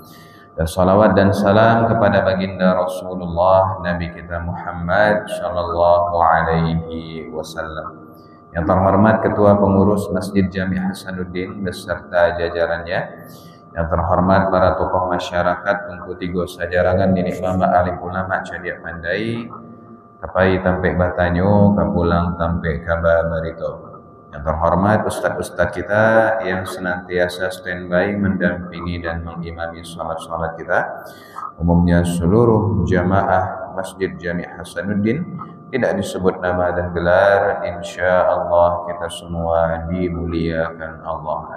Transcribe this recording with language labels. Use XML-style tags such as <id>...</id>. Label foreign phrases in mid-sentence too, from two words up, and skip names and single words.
<id>Dan salawat dan salam kepada baginda Rasulullah Nabi kita Muhammad</id> <ar>صلى الله عليه وسلم.</ar> <id>Yang terhormat Ketua Pengurus Masjid Jami' Hasanuddin beserta jajarannya, yang terhormat para tokoh masyarakat Tungku Tigo Sajarangan, Nini Mama Alim Ulama Cadiak Pandai,</id> <min>Kapai Tampe Batanyo, Kapulang Tampe Kaba Barito.</min> <id>Yang terhormat ustadz-ustadz kita yang senantiasa standby mendampingi dan mengimami sholat-sholat kita, umumnya seluruh jamaah Masjid Jami' Hasanuddin, tidak disebut nama dan gelar,</id> <ar>إن شاء الله</ar> <id>kita semua dimuliakan Allah.</id>